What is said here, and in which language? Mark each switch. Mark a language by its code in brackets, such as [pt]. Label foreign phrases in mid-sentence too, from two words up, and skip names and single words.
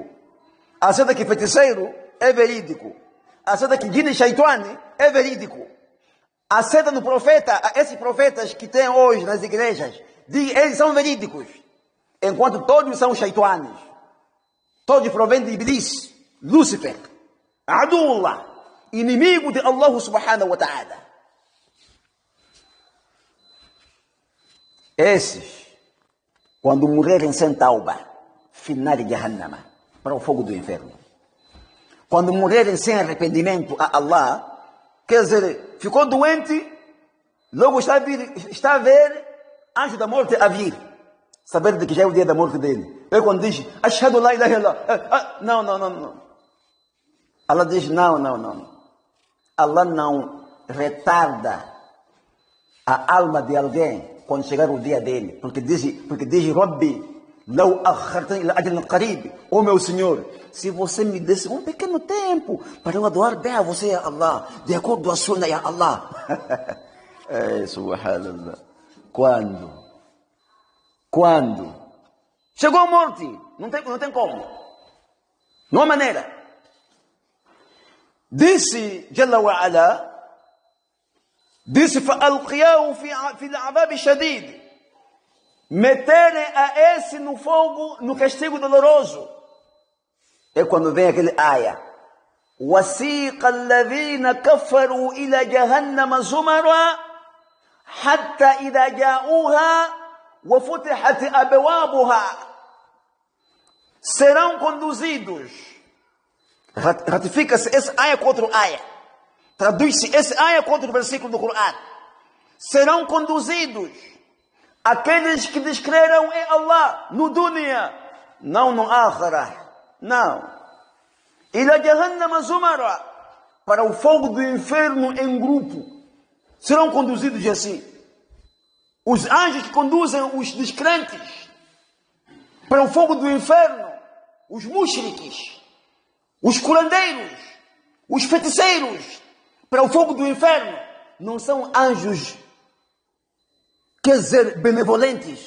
[pt] Aceita que feiticeiro é verídico. Aceita que Jinn e Shaitani é verídico. Aceita no profeta, esses profetas que tem hoje nas igrejas, eles são verídicos. Enquanto todos são Shaitanes. Todos provêm de Iblis, Lúcifer, Adullah, inimigo de Allah [ar] سبحانه وتعالى. [pt] Esses, quando morrerem sem tauba, final de Jahannama, para o fogo do inferno. Quando morrerem sem arrependimento a Allah, quer dizer, ficou doente, logo está a ver anjo da morte a vir. Saber de que já é o dia da morte dele. É quando diz, [ar] أشهد لا إله إلا الله. [pt] Não. Allah diz, não. Allah não retarda a alma de alguém quando chegar o dia dele. Porque diz [ar] رب لولا أخرتني إلى أجل قريب. [pt] Oh meu Senhor, se você me desse um pequeno tempo para eu adorar bem a você, [ar] يا الله, [pt] de acordo com a sunna, [ar] يا الله. Subhanallah. [pt] Quando? Chegou a morte. Não tem como. Não há maneira. [ar] Disse جل وعلا, disse فَأَلْقِيَاهُ فِي الْعَذَابِ شَدِيدٍ. [pt] Meterem a esse no fogo, no castigo doloroso. É quando vem aquele aya. [ar] وَسِيقَ الَّذِينَ كَفَرُوا إِلَى جَهَنَّمَ زُمَرًا حَتَّى إِذَا جَاءُوهَا وَفُتِحَتْ أَبْوَابُهَا. [pt] Serão conduzidos. Ratifica-se esse aya com outro aya. Traduz-se esse aya com outro versículo do Coran. Serão conduzidos aqueles que descreram em Allah no dunya, não no akhirah, não. [ar] إلى جهنم زمرا, [pt] para o fogo do inferno em grupo. Serão conduzidos assim. Os anjos que conduzem os descrentes para o fogo do inferno, os mushriques, os curandeiros, os feiticeiros, para o fogo do inferno, não são anjos, quer dizer, benevolentes.